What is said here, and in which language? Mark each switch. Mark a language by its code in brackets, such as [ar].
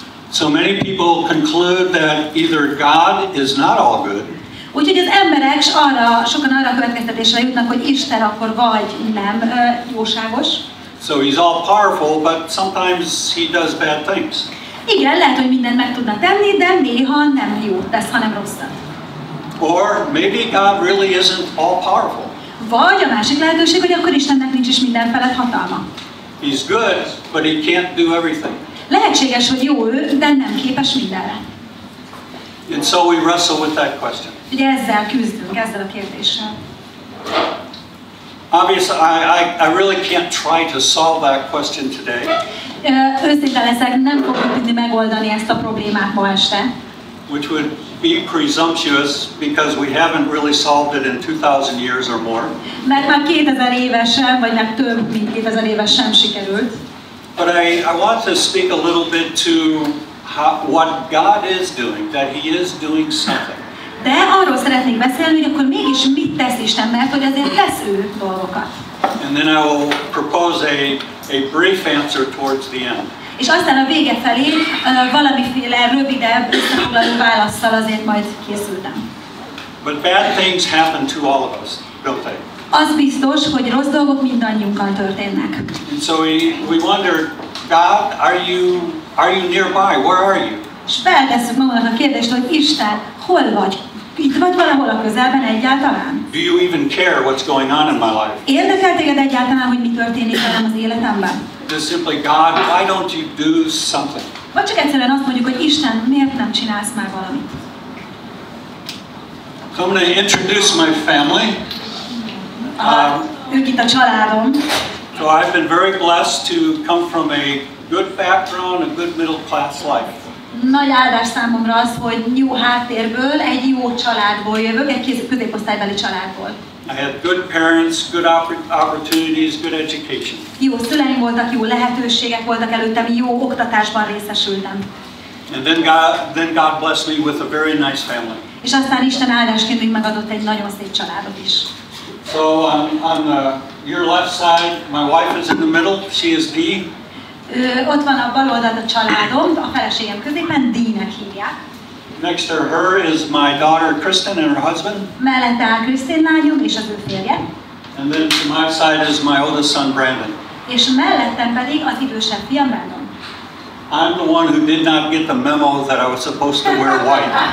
[en] So many people conclude that either God is not all good. [hu] Úgyhogy az emberek sokan arra a következtetésre jutnak, hogy Isten akkor vagy nem jóságos. [en] So he's all powerful, but sometimes he does bad things. [hu] Igen, lehet, hogy mindent meg tudna tenni, de néha nem jót tesz, hanem rosszat. [en] Or maybe God really isn't all powerful. [hu] Vagy a másik lehetőség, hogy akkor Istennek nincs is minden felett hatalma. [en] He's good, but he can't do everything. [hu] Lehetséges, hogy jó ő, de nem képes mindenre. [en] And so we wrestle with that question. [hu] Ugye ezzel küzdünk, ezzel a kérdéssel. [en] Obviously, I really can't try to solve that question today. [hu] Őszinte leszek, nem fogjuk tudni megoldani ezt a problémát ma este. [en] which would be presumptuous because we haven't really solved it in 2000 years or more. [hu] Mert már 2000 évesen, vagy meg több mint 2000 éves sem sikerült. [en] But I want to speak a little bit to what God is doing, that He is doing something. [hu] De arról szeretnék beszélni, hogy akkor mégis mit tesz Isten, mert hogy azért tesz ő dolgokat. [en] And then I will propose a brief answer towards the end. [hu] És aztán a vége felé valamiféle rövidebb, összefoglaló válasszal azért majd készültem. [en] But bad things happen to all of us, don't they? [hu] Az biztos, hogy rossz dolgok mindannyiunkkal történnek. [en] And so we wonder, God, are you nearby? Where are you? [hu] És feltesszük magunknak a kérdést, hogy Isten, hol vagy? Itt vagy valahol a közelben egyáltalán? [en] Do you even care what's going on in my life? [hu] Érdekel téged egyáltalán, hogy mi történik velem az életemben? [en] Just simply, God, why don't you do something? [hu] Vagy csak egyszerűen azt mondjuk, hogy Isten, miért nem csinálsz már valamit? [en] So I'm going to introduce my family. [hu] Ők itt a családom. [en] So I've been very blessed to come from a good background, a good middle class life. [hu] Nagy áldás számomra az, hogy jó háttérből, egy jó családból jövök, egy középosztálybeli családból. [en] I had good parents, good opportunities, good education. [hu] Jó szüleim voltak, jó lehetőségek voltak előttem, jó oktatásban részesültem. [en] And then God blessed me with a very nice family. [hu] És aztán Isten áldásként még megadott egy nagyon szép családot is. [en] So on your left side, my wife is in the middle. She is Dee. [hu] Ott van a bal oldalt a családom, a feleségem középen, Dee-nek hívják. [en] Next to her is my daughter Kristen and her husband. [hu] Mellette áll Krisztin lányom és az ő férje. [en] And then to my side is my oldest son Brandon. [hu] És mellettem pedig az idősebb fiam Brandon. [en] I'm the one who did not get the memo that I was supposed to wear white.